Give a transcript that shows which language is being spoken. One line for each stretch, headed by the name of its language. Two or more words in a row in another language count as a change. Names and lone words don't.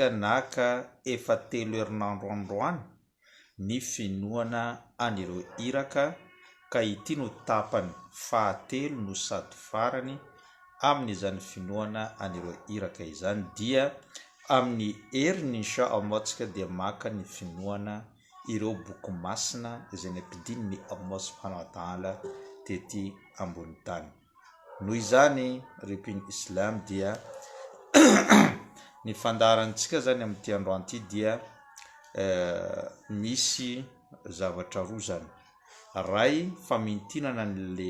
Malagasy: naka efa 3 herinandro androany ny finoana anireo iraka ka ity no tapany fahatelo no sady farany amin'izany finoana anireo iraka izany dia amin'ny heriny inshallah tsika dia maka ny finoana ireo boky masina izay nampidinin'ny Allah
Arabic: سبحانه وتعالى
Malagasy: tety ambony tany noho izany repin islam dia ny fandaharantsika zany amin'ity androany ity dia misy zavatra roa zany ray famintinana le